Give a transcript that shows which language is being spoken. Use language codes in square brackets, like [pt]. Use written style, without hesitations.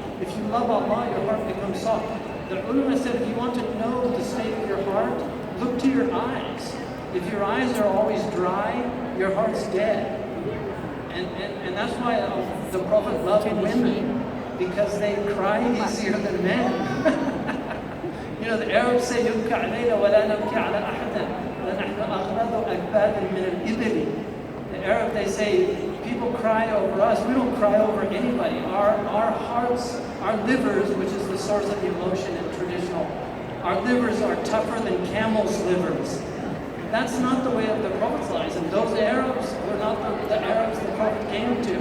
[en] If you love Allah, your heart becomes soft. The ulama said, if you want to know the state of your heart, look to your eyes. If your eyes are always dry, your heart's dead. And that's why the Prophet loved women, because they cry easier than men. You know, the Arabs say, [ar] يُبْكَ عَلَيْنَا وَلَا نَبْكِ عَلَى أَحَدٍ وَنَحْنَ أَغْلَظُ أَكْبَادٍ مِنَ الْإِبِلِ. [en] The Arab, they say, people cry over us. We don't cry over anybody. Our hearts, our livers, which is the source of the emotion in traditional, our livers are tougher than camels' livers. That's not the way of the Prophet's lives. And those Arabs were not the Arabs the Prophet came to.